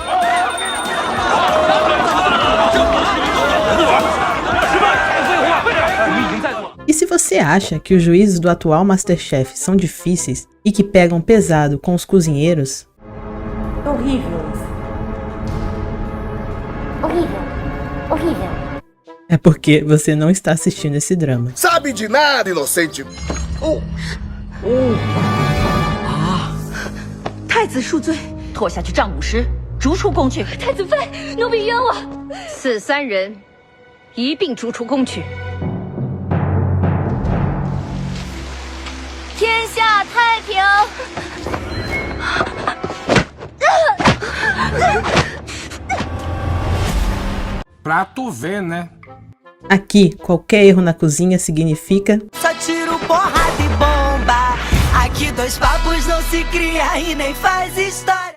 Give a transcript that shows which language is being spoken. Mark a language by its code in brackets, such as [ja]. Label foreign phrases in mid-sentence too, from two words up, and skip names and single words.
[pt] E se você acha que os juízes do atual Masterchef são difíceis e que pegam pesado com os cozinheiros, Horrível. é porque você não está assistindo esse drama. Sabe de nada, inocente! [zh] 太子恕罪，拖下去丈五十，逐出宫去。太子妃，奴婢冤枉。此三人一并逐出宫去。天下太平。 [pt] Pra tu ver, né? Aqui, qualquer erro na cozinha significa Só tiro porrada e bomba. Aqui dois papos não se cria e nem faz história.